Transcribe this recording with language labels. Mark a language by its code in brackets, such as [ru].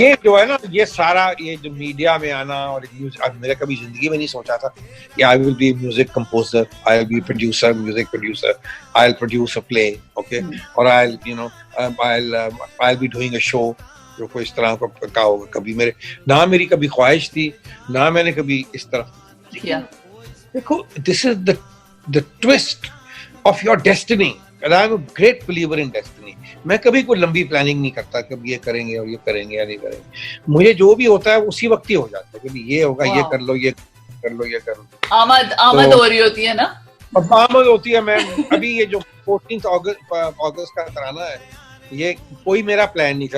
[ur] یہ جو ہے نا یہ سارا یہ جو میڈیا میں آنا اور میرا کبھی زندگی میں نہیں سوچا تھا کہ [en] I will be music composer, [ur] I will be producer, music producer, [en] I will produce a play, [ur] okay, اور [en] I you know I will be doing a show [ur] جو کوئی اس طرح کا ہوگا. کبھی میرے نہ میری کبھی خواہش تھی نہ میں نے کبھی اس طرح کیا. دیکھو [en] This is the twist of your destiny. And I am a great believer in destiny. [ur] میں کبھی کوئی لمبی پلاننگ نہیں کرتا کہ یہ کریں گے اور یہ کریں گے یا نہیں کریں گے. مجھے جو بھی ہوتا ہے اسی وقت ہی ہو جاتا ہے کہ یہ ہوگا, یہ کر لو, یہ کر لو, یہ کر لو. آمد ہو رہی ہوتی ہے نا, آمد ہوتی ہے. میں ابھی یہ جو 14 اگست کا ترانہ ہے یہ کوئی میرا پلان نہیں تھا.